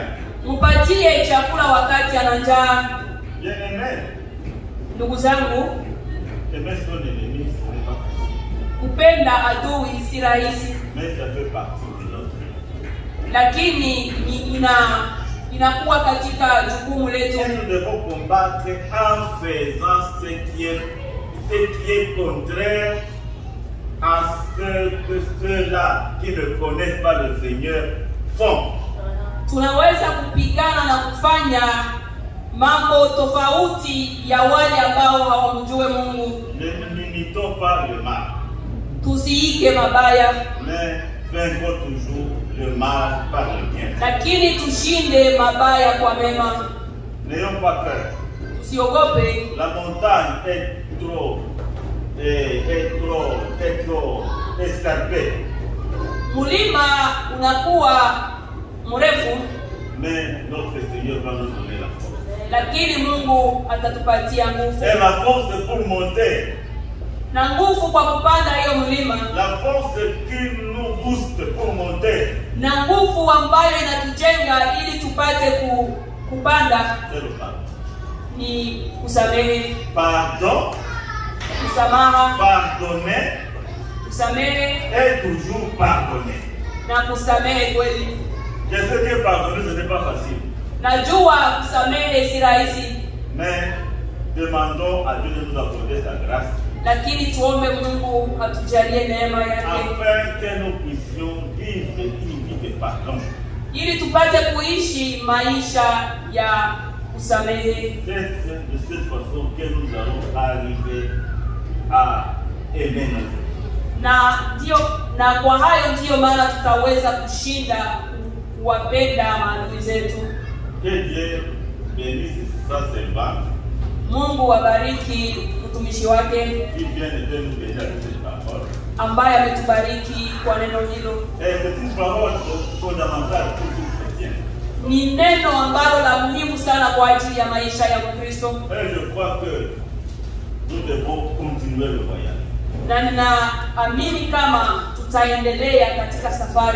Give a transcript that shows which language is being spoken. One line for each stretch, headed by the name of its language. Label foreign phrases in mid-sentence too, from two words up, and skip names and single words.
Swahili: Mpatie chakula wakati ana njaa.
French: Bien aimé,
Swahili: Ndugu zangu,
French: aimer son ennemi, ce n'est pas facile.
Swahili: kupenda adui si rahisi,
French: Mais ça fait partie de notre vie.
Swahili: lakini inakuwa katika jukumu letu.
French: Et nous devons combattre en faisant ce qui est contraire à ce que ceux-là qui ne connaissent pas le Seigneur font.
Swahili: Tunaweza kupigana na kufanya mambo tofauti ya wale ambao hawamjue Mungu.
French: Ne n'imitons pas le mal.
Swahili: Tusiige mabaya,
French: Mais vaincons toujours le mal par le bien.
Swahili: lakini tushinde mabaya kwa mema.
French: N'ayons pas peur.
Swahili: Tusiogope.
French: La montagne est trop escarpée.
Swahili: Mulima unakuwa mrefu,
French: Mais notre Seigneur va nous donner la force.
Swahili: lakini Mungu atatupatia nguvu.
French: Et la force pour monter.
Swahili: Na nguvu kwa kupanda hiyo mlima.
French: La force qui nous booste pour monter.
Swahili: Na nguvu ambayo inatujenga ili tupate kupanda.
French: C'est le pardon.
Swahili: Ni kusamehe.
French: Pardon.
Swahili: Msamaha.
French: Pardonner.
Swahili: Kusamehe.
French: Et toujours pardonner.
Swahili: Na kusamehe kweli.
French: Je sais que pardonner ce n'est pas facile.
Swahili: Najua kusamehe si rahisi.
French: Mais demandons à Dieu de nous accorder sa grâce.
Swahili: Lakini tuombe Mungu atujalie neema yake.
French: Afin que nous puissions vivre une vie de pardon.
Swahili: Ili tupate kuishi maisha ya kusamehe.
French: C'est de cette façon que nous allons arriver à aimer notre.
Swahili: Na kwa hayo ndiyo maana tutaweza kushinda kuwapenda maadui zetu.
French: Que Dieu bénisse sa servante.
Swahili: Mungu wabariki mtumishi wake
French: Qui vient de nous bénir avec cette parole.
Swahili: ambaye ametubariki kwa neno hilo.
French: Et c'est une parole fondamentale pour tout chrétien.
Swahili: Ni neno ambalo la muhimu sana kwa ajili ya maisha ya Mkristo.
French: Et je crois que nous devons continuer le voyage.
Swahili: Na ninaamini kama tutaendelea katika safari.